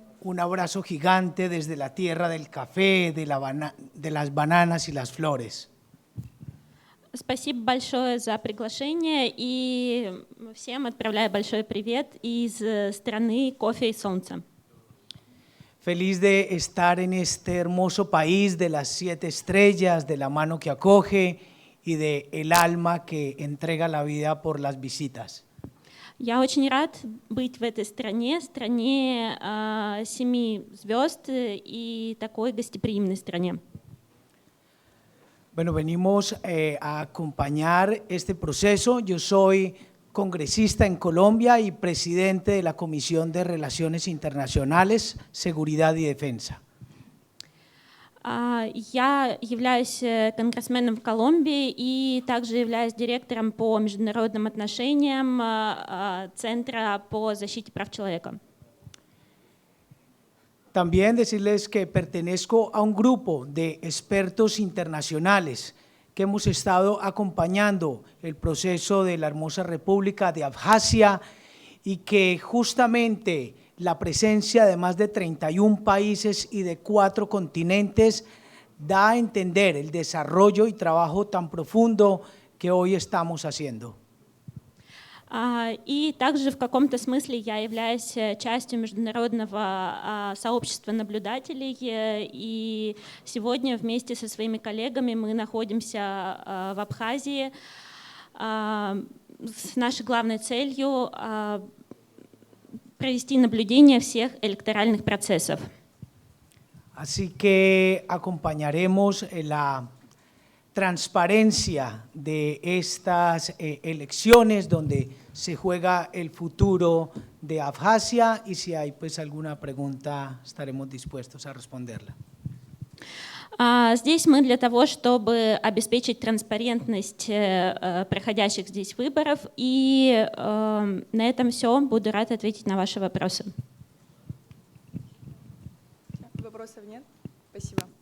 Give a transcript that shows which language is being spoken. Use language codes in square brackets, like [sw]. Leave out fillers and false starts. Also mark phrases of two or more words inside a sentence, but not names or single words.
[es] Un abrazo gigante desde la tierra del café, de las bananas y las flores. [ru] Спасибо большое за приглашение и всем отправляю большой привет из страны кофе и солнца. [es] Feliz de estar en este hermoso país de las 7 estrellas, de la mano que acoge y de el alma que entrega la vida por las visitas. [ru] Я очень рад быть в этой стране 7 звезд и такой гостеприимной стране. [es] Bueno, venimos a acompañar este proceso. Yo soy congresista en Colombia y presidente de la Comisión de Relaciones Internacionales, Seguridad y Defensa. [ru] Я являюсь конгрессменом в Колумбии и также являюсь директором по международным отношениям Центра по защите прав человека. [es] También decirles que pertenezco a un grupo de expertos internacionales que hemos estado acompañando el proceso de la hermosa República de Abjasia y que justamente la presencia de más de 31 países y de 4 continentes da a entender el desarrollo y trabajo tan profundo que hoy estamos haciendo. [ru] И также в каком-то смысле я являюсь частью международного сообщества наблюдателей, и сегодня вместе со своими коллегами мы находимся в Абхазии с нашей главной целью провести наблюдение всех электоральных процессов. [es] Así que acompañaremos la transparencia de estas elecciones donde se juega el futuro de Abjasia y si hay pues alguna pregunta estaremos dispuestos a responderla. [ru] Здесь мы для того, чтобы обеспечить транспарентность проходящих здесь выборов, и на этом все. Буду рада ответить на ваши вопросы. Вопросов нет? Спасибо.